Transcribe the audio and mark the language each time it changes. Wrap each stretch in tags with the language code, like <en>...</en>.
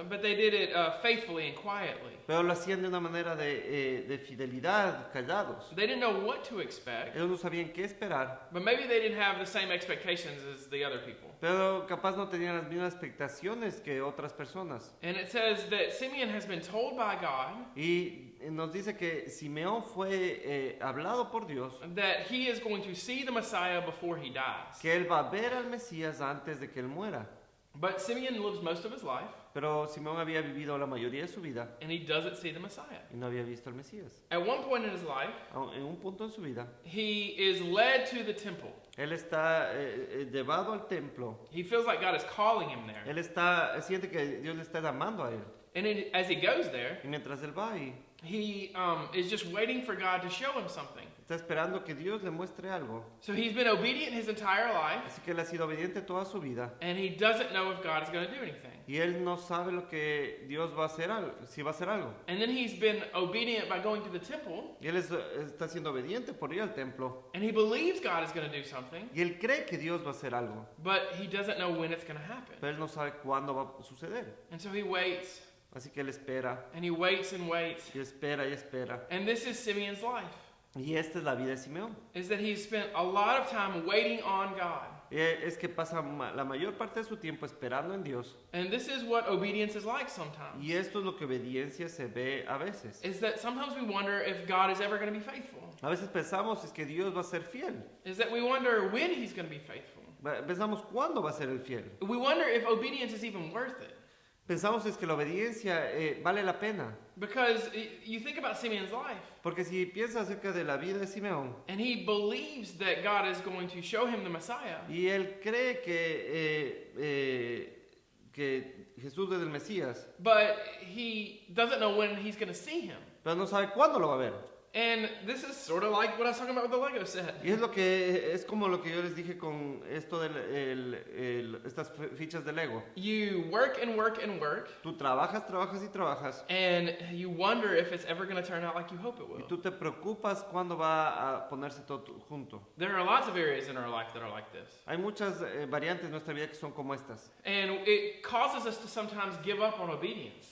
<en>but they did it faithfully and quietly.</en> <es>pero lo hacían de una manera de fidelidad, callados.</es> <en>They didn't know what to expect,</en> <es>Ellos no sabían qué esperar,</es> <en>but maybe they didn't have the same expectations as the other people.</en> <es>pero capaz no tenían las mismas expectaciones que otras personas.</es> <en>And it says that Simeon has been told by God</en> <es>Y nos dice que Simeón fue hablado por Dios,</es> <en>that he is going to see the Messiah before he dies.</en> <es>que él va a ver al Mesías antes de que él muera.</es> <en>But Simeon lives most of his life</en> <es>Pero Simeón había vivido la mayoría de su vida</es> <en>and he doesn't see the Messiah.</en> <es>y no había visto al Mesías.</es> <en>At one point in his life,</en> <es>En un punto en su vida,</es> <en>he is led to the temple.</en> <es>él está llevado al templo.</es> <en>He feels like God is calling him there.</en> <es>Él siente que Dios le está llamando a él.</es> <en>And as he goes there,</en> <es>Y mientras él va ahí,</es> <en>he is just waiting for God to show him something.</en> <es>está esperando que Dios le muestre algo.</es> <en>So he's been obedient his entire life,</en> <es>Así que él ha sido obediente toda su vida.</es> <en>and he doesn't know if God is going to do anything.</en> <es>Y él no sabe lo que Dios va a hacer, si va a hacer algo.</es> <en>And then he's been obedient by going to the temple,</en> <es>Y él está siendo obediente por ir al templo.</es> <en>and he believes God is going to do something,</en> <es>Y él cree que Dios va a hacer algo.</es> <en>but he doesn't know when it's going to happen.</en> <es>Pero él no sabe cuándo va a suceder.</es> <en>And so he waits,</en> <es>Así que él espera,</es> <en>and he waits and waits.</en> <es>y espera, y espera.</es> <en>And this is Simeon's life,</en> <es>Y esta es la vida de Simeón.</es> <en>is that he's spent a lot of time waiting on God.</en> <es>Es que pasa la mayor parte de su tiempo esperando en Dios.</es> <en>And this is what obedience is like sometimes.</en> <es>Y esto es lo que obediencia se ve a veces.</es> <en>Is that sometimes we wonder if God is ever going to be faithful.</en> <es>A veces pensamos es que Dios va a ser fiel.</es> <en>Is that we wonder when he's going to be faithful.</en> <es>Pensamos cuándo va a ser el fiel.</es> <en>We wonder if obedience is even worth it.</en> <es>Pensamos es que la obediencia vale la pena.</es> <en>Because you think about Simeon's life,</en> <es>Porque si piensas acerca de la vida de Simeón,</es> <en>and he believes that God is going to show him the Messiah,</en> <es>y él cree que Jesús es el Mesías,</es> <en>but he doesn't know when he's going to see him.</en> <es>pero no sabe cuándo lo va a ver.</es> <en>And this is sort of like what I was talking about with the Lego set.</en> <es>Y es como lo que yo les dije con esto de estas fichas de Lego.</es> <en>You work and work and work,</en> <es>Tú trabajas, trabajas y trabajas,</es> <en>and you wonder if it's ever going to turn out like you hope it</en> <es>y</es> <en>will.</en> <es>tú te preocupas cuándo va a ponerse todo junto.</es> <en>There are lots of areas in our life that are like this.</en> <es>Hay muchas variantes en nuestra vida que son como estas.</es> <en>And it causes us to sometimes give up on obedience</en>